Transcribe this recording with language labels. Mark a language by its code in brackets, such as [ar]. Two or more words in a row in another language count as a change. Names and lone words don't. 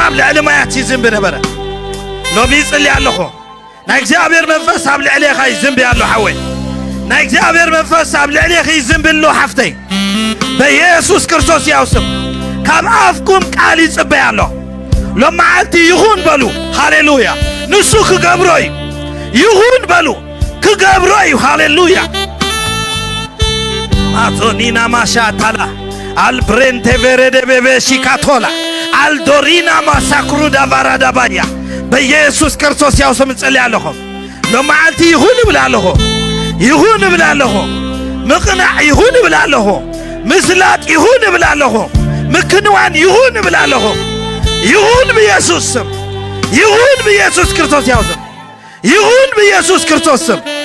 [ti] ኣብ ልዕሊ ማያት ይዝንብ ነበረ ሎሚ ይጽልይ ኣለኹ ናይ እግዚአብሔር መንፈስ ኣብ ልዕሊኻ ይዝንብ ኣሎ ሓወይ ናይ እግዚአብሔር መንፈስ ኣብ ልዕሊኻ ይዝንብሎ ሓፍተይ በኢየሱስ ክርስቶስ ያውስም ካብ ኣፍኩም ቃል ይጽበይ ኣሎ ሎማዓልቲ ይሁን በሉ ሃሌሉያ ንሱ ክገብሮ እዩ ይሁን በሉ ክገብሮ እዩ ሃሌሉያ ማቶኒና ማሻታላ አልብሬንቴ ቬሬደ ቤቤሺ ካቶላ አልዶሪና ማሳክሩዳ ባራዳባያ [am] በኢየሱስ ክርስቶስ ያውስም ጸልያለሁ ሎማዓልቲ ይሁን ብላለሁ ይሁን ብላለሁ ምቅናዕ ይሁን ብላለሁ ምስላጥ ይሁን ብላለሁ ምክንዋን ይሁን ብላለሁ ይሁን በኢየሱስ ስም ይሁን በኢየሱስ ክርስቶስ ያውስም ይሁን በኢየሱስ ክርስቶስ ስም